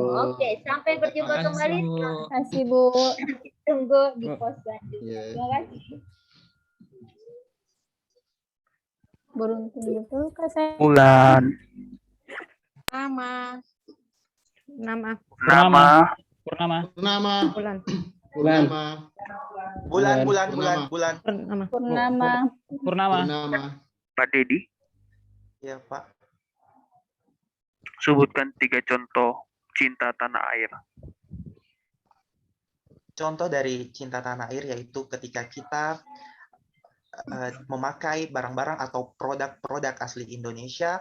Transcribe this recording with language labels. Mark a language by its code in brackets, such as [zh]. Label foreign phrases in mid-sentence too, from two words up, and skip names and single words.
[id] Bu. Oke, sampai berjumpa kembali. Terima kasih, Bu. Tunggu di pos selanjutnya. Iya. Terima kasih. Beruntung betul Kak saya. Bulan. Nama. Nama. Purnama. Purnama. Purnama. Bulan. Purnama. Bulan. Purnama. Purnama. Purnama. Purnama. Pak Dedi, Ya, Pak. sebutkan 3 contoh cinta tanah air. Contoh dari cinta tanah air yaitu ketika kita memakai barang-barang atau produk-produk asli Indonesia.